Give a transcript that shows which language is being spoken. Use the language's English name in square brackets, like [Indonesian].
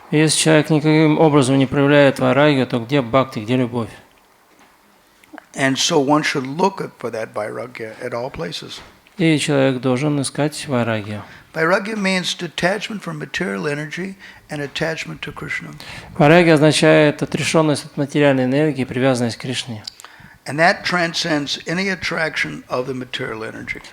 [Russian] Если человек никаким образом не проявляет вайрагью, то где бхакти, где любовь? [English] And so one should look for that vairagya at all places. [Russian] И человек должен искать вайрагью. [English] Vairagya means detachment from material energy and attachment to Krishna. [Russian] Вайрагья означает отрешенность от материальной энергии и привязанность к Кришне. [English] And that transcends any attraction of the material energy.